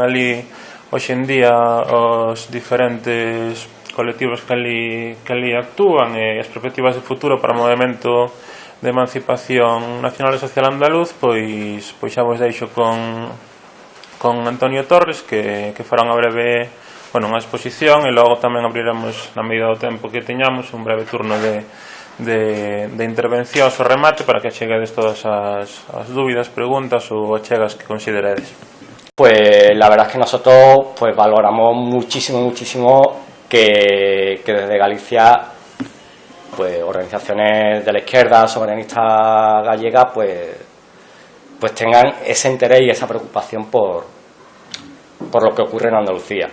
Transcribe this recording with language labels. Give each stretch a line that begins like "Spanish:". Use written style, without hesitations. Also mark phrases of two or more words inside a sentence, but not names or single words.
Galician: ali hoxe en día os diferentes colectivos que ali actúan, e as perspectivas de futuro para o movimento de emancipación nacional e social andaluz, pois xa vos deixo con Antonio Torres, que fará unha breve unha exposición, e logo tamén abriremos, na medida do tempo que teñamos, un breve turno de intervencións ou remate para que acheguedes todas as dúbidas, preguntas ou achegas que consideredes.
Spanish: Pues la verdad es que nosotros valoramos muchísimo que desde Galicia organizaciones de la izquierda soberanista gallega pues tengan ese interés y esa preocupación por lo que ocurre en Andalucía.